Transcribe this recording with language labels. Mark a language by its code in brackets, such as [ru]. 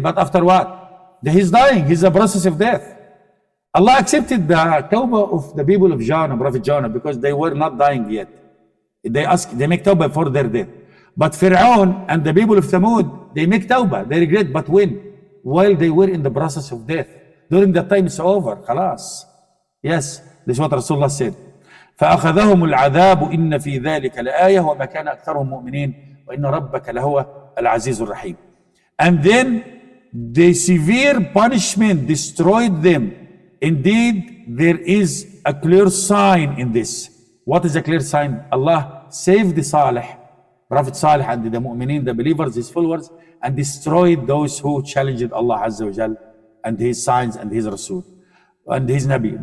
[en] But after what? He's dying. He's in the process of death. Allah accepted the tawbah of the people of Jonah, Prophet Jonah, because they were not dying yet. They make tawbah for their death. But Fir'aun and the people of Thamud, they make tawbah. They regret, but when? While they were in the process of death. During that time, it's over. Khalas. Yes, this is what Rasulullah said. [ar] فأخذهم العذاب إن في ذلك لآية وما كان أكثرهم مؤمنين وإن ربك لهو العزيز الرحيم. [en] And then the severe punishment destroyed them. Indeed, there is a clear sign in this. What is a clear sign? Allah saved the Salih, Prophet Salih and the mu'mineen, the believers, his followers, and destroyed those who challenged Allah Azza wa Jal and his signs and his Rasul and his Nabi.